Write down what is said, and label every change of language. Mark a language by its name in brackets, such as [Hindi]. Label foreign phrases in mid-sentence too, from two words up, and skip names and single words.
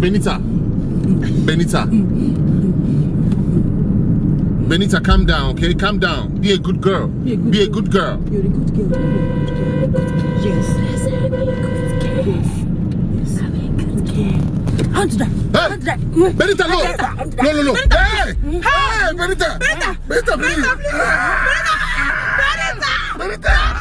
[English] Benita, calm down, okay? Calm down. Be a good girl. Be a good girl. You're a good girl. Yes. Hand to that. Benita, no. No. Hey, Benita. Benita, please. Benita.